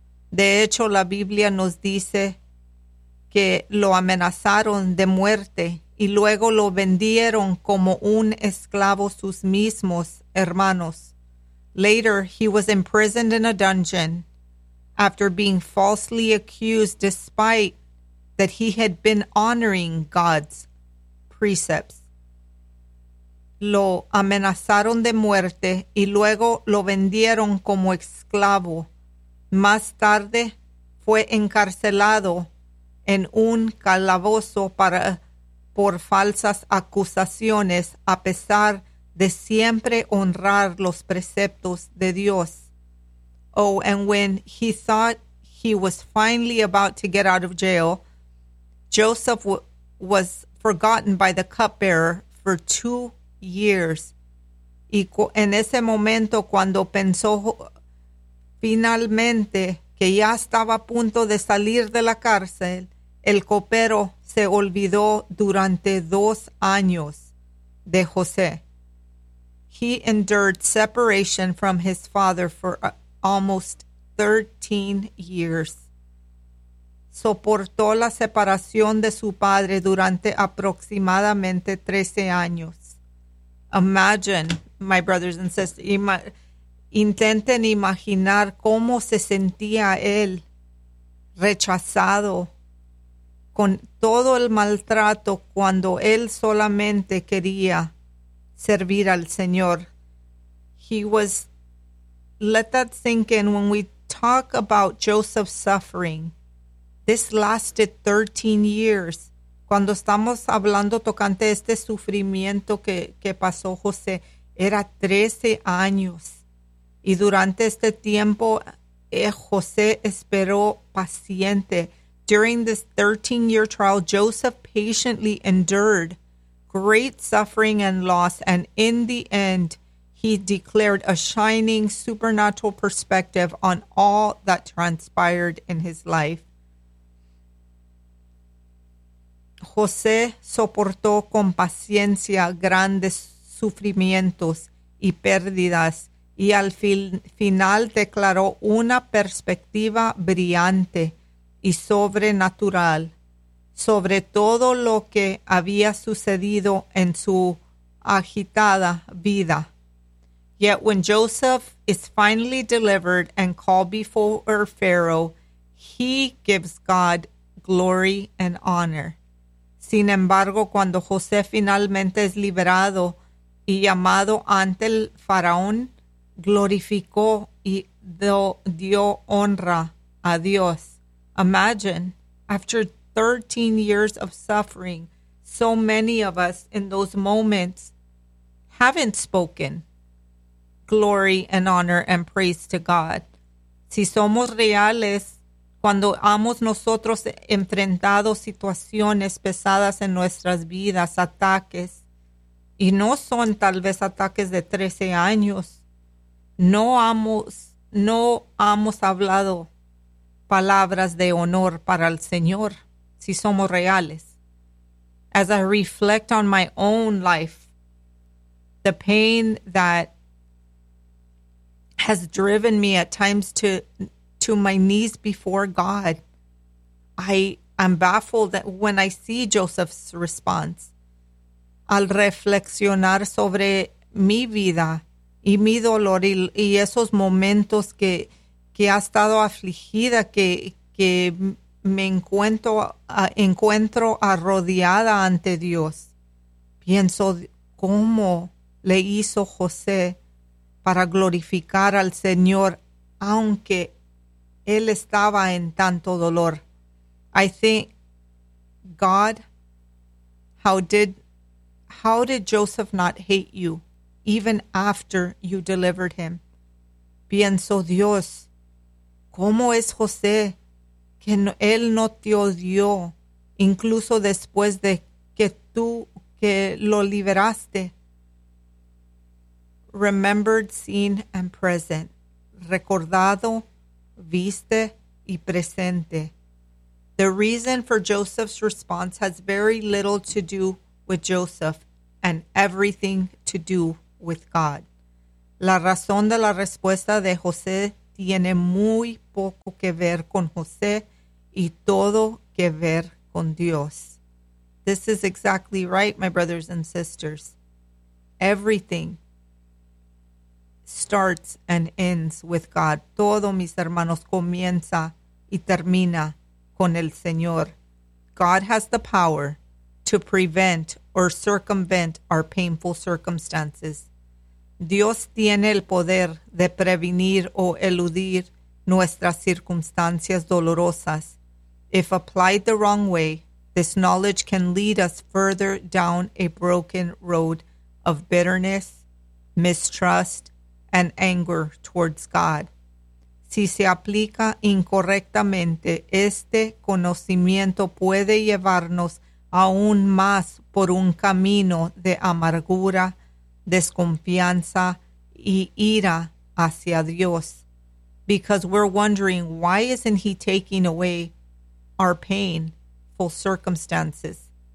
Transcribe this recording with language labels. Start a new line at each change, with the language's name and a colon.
Spanish: De hecho, la Biblia nos dice que lo amenazaron de muerte y luego lo vendieron como un esclavo sus mismos hermanos.
English: Later, he was imprisoned in a dungeon after being falsely accused, despite that he had been honoring God's precepts.
Spanish: Lo amenazaron de muerte y luego lo vendieron como esclavo. Más tarde fue encarcelado en un calabozo por falsas acusaciones, a pesar de siempre honrar los preceptos de Dios.
English: Oh, and when he thought he was finally about to get out of jail, Joseph was forgotten by the cupbearer for 2 years.
Spanish: Y en ese momento, cuando pensó finalmente que ya estaba a punto de salir de la cárcel, el copero se olvidó durante 2 años de José.
English: He endured separation from his father for almost 13 years.
Spanish: Soportó la separación de su padre durante aproximadamente 13 años.
English: Imagine, my brothers and sisters,
Spanish: intenten imaginar cómo se sentía él, rechazado, con todo el maltrato, cuando él solamente quería servir al Señor.
English: Let that sink in. When we talk about Joseph's suffering, this lasted 13 years.
Spanish: Cuando estamos hablando tocante este sufrimiento que pasó José, era 13 años. Y durante este tiempo, José esperó paciente.
English: During this 13-year trial, Joseph patiently endured great suffering and loss, and in the end, he declared a shining supernatural perspective on all that transpired in his life.
Spanish: José soportó con paciencia grandes sufrimientos y pérdidas, y al final declaró una perspectiva brillante y sobrenatural sobre todo lo que había sucedido en su agitada vida.
English: Yet when Joseph is finally delivered and called before Pharaoh, he gives God glory and honor.
Spanish: Sin embargo, cuando José finalmente es liberado y llamado ante el faraón, glorificó y dio honra a Dios.
English: Imagine, after 13 years of suffering, so many of us in those moments haven't spoken glory and honor and praise to God.
Spanish: Si somos reales, cuando hemos nosotros enfrentado situaciones pesadas en nuestras vidas, ataques, y no son tal vez ataques de 13 años, no hemos hablado palabras de honor para el Señor, si somos reales.
English: As I reflect on my own life, the pain that has driven me at times to my knees before God, I am baffled that when I see Joseph's response.
Spanish: Al reflexionar sobre mi vida y mi dolor y esos momentos que ha estado afligida, que me encuentro rodeada ante Dios. Pienso cómo le hizo José para glorificar al Señor, aunque él estaba en tanto dolor.
English: I think, God, how did Joseph not hate you even after you delivered him?
Spanish: Pienso, Dios, ¿cómo es José que no, él no te odió incluso después de que lo liberaste?
English: Remembered, seen, and present.
Spanish: Recordado, viste y presente.
English: The reason for Joseph's response has very little to do with Joseph and everything to do with God.
Spanish: La razón de la respuesta de José tiene muy poco que ver con José y todo que ver con Dios.
English: This is exactly right, my brothers and sisters. Everything starts and ends with God.
Spanish: Todo, mis hermanos, comienza y termina con el Señor.
English: God has the power to prevent or circumvent our painful circumstances.
Spanish: Dios tiene el poder de prevenir o eludir nuestras circunstancias dolorosas.
English: If applied the wrong way, this knowledge can lead us further down a broken road of bitterness, mistrust, and anger towards God.
Spanish: Si se aplica incorrectamente, este conocimiento puede llevarnos aún más por un camino de amargura, desconfianza, y ira hacia Dios.
English: Because we're wondering, why isn't he taking away our painful circumstances?